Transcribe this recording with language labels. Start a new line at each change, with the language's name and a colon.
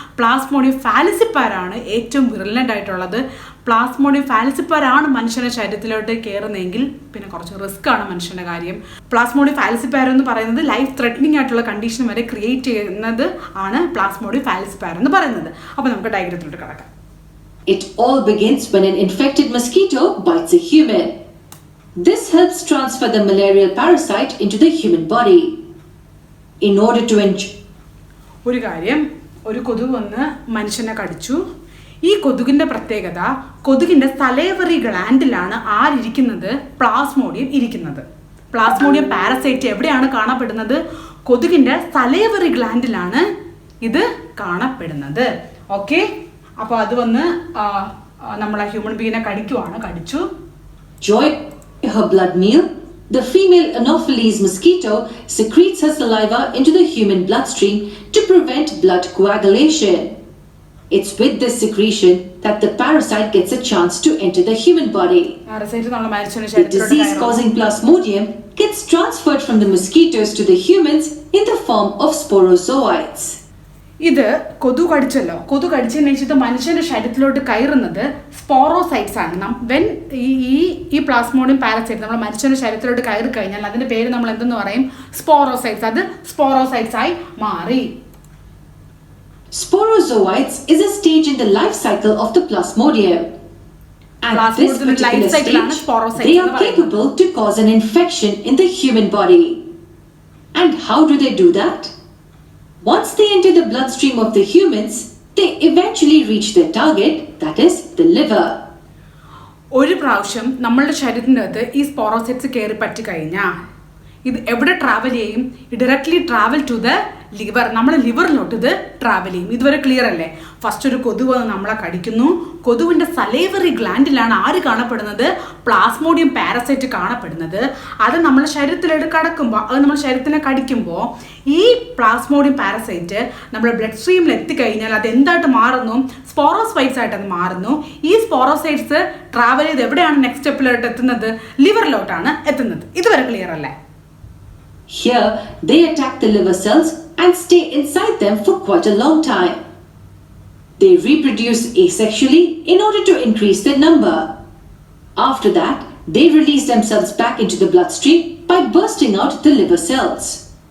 Malayalam: Plasmodium ഫാൽസിപാരാണ് ഏറ്റവും വിറുലന്റ് ആയിട്ടുള്ളത്. Plasmodium ഫാൽസിപാരാണ് മനുഷ്യന്റെ ശരീരത്തിലോട്ട് കയറുന്നതെങ്കിൽ പിന്നെ കുറച്ച് റിസ്ക് ആണ് മനുഷ്യന്റെ കാര്യം. പ്ലാസ്മോഡിയം ഫാൽസിപാരം എന്ന് പറയുന്നത് ലൈഫ് ത്രെറ്റനിങ് ആയിട്ടുള്ള കണ്ടീഷൻ വരെ ക്രിയേറ്റ് ചെയ്യുന്നത് ആണ് പ്ലാസ്മോഡിയം ഫാൽസിപാരം എന്ന് പറയുന്നത്. അപ്പോൾ നമുക്ക് ഡയഗ്രത്തിലോട്ട് കിടക്കാം.
English: It all begins when an infected mosquito bites a human. This helps transfer the malarial parasite into the human body. In order to
Malayalam: ഒരു കാര്യം, ഒരു കൊതുക് വന്ന് മനുഷ്യനെ കടിച്ചു. ഈ കൊതുകിൻ്റെ പ്രത്യേകത, കൊതുകിൻ്റെ സലേവറി ഗ്ലാൻഡിലാണ് ആരിയ്ക്കുന്നത്? പ്ലാസ്മോഡിയം ഇരിക്കുന്നത്. പ്ലാസ്മോഡിയം പാരസൈറ്റ് എവിടെയാണ് കാണപ്പെടുന്നത്? കൊതുകിൻ്റെ സലേവറി ഗ്ലാൻഡിലാണ് ഇത് കാണപ്പെടുന്നത്. ഓക്കെ, അപ്പോൾ അത് വന്ന് നമ്മളെ ഹ്യൂമൻ ബീങ്ങിനെ കടിച്ചു.
English: Joy her blood meal. The female Anopheles mosquito secretes her saliva into the human bloodstream to prevent blood coagulation. It's with this secretion that the parasite gets a chance to enter the human body. The disease-causing Plasmodium gets transferred from the mosquitoes to the humans in the form of sporozoites.
Malayalam: ഇത് കൊതു കടിച്ചല്ലോ. കൊതു കടിച്ചതിന് ശേഷം മനുഷ്യന്റെ ശരീരത്തിലോട്ട് കയറുന്നത് സ്പോറോസൈറ്റ്സ് ആണ്. ഈ Plasmodium parasite നമ്മൾ മനുഷ്യന്റെ ശരീരത്തിലോട്ട് കയറി കഴിഞ്ഞാൽ അതിന്റെ പേര് നമ്മൾ എന്തെന്ന് പറയും? സ്പോറോസൈറ്റ്സ്. അത് സ്പോറോസൈറ്റ്സ് ആയി മാറി.
English: Sporozoites is a stage in the life cycle of the Plasmodium. At this particular stage, they are capable to cause an infection in the human body. And how do they do that? Once they enter the bloodstream of the humans, they eventually reach their target, that is the liver.
Malayalam: ഒരു പ്രാവശ്യം നമ്മളുടെ ശരീരത്തിൻ്റെ അകത്ത് ഈ സ്പോറോസൈറ്റ്സ് കയറി പറ്റി കഴിഞ്ഞാൽ ഇത് എവിടെ ട്രാവൽ ചെയ്യും?
English: Directly travel to the liver.
Malayalam: നമ്മുടെ ലിവറിലോട്ട് ഇത് ട്രാവൽ ചെയ്യും. ഇതുവരെ ക്ലിയർ അല്ലേ? ഫസ്റ്റ് ഒരു കൊതുക് വന്ന് നമ്മളെ കടിക്കുന്നു. കൊതുവിൻ്റെ സലേവറി ഗ്ലാൻഡിലാണ് ആര് കാണപ്പെടുന്നത്? പ്ലാസ്മോഡിയം പാരസൈറ്റ് കാണപ്പെടുന്നത്. അത് നമ്മുടെ ശരീരത്തിലോട്ട് കടക്കുമ്പോൾ, അത് നമ്മുടെ ശരീരത്തിനെ കടിക്കുമ്പോൾ ഈ പ്ലാസ്മോഡിയം പാരസൈറ്റ് നമ്മുടെ ബ്ലഡ് സ്ട്രീമിൽ എത്തിക്കഴിഞ്ഞാൽ അത് എന്തായിട്ട് മാറുന്നു? സ്പോറോസൈറ്റ്സ് ആയിട്ട് അത് മാറുന്നു. ഈ സ്പോറോസൈറ്റ്സ് ട്രാവൽ ചെയ്ത് എവിടെയാണ് നെക്സ്റ്റ് സ്റ്റെപ്പിലോട്ട് എത്തുന്നത്? ലിവറിലോട്ടാണ് എത്തുന്നത്. ഇതുവരെ ക്ലിയർ അല്ലേ?
English: Here, they attack the liver cells and stay inside them for quite a long time. They reproduce asexually in order to increase their number. After that, they release themselves back into the bloodstream by bursting out the liver cells.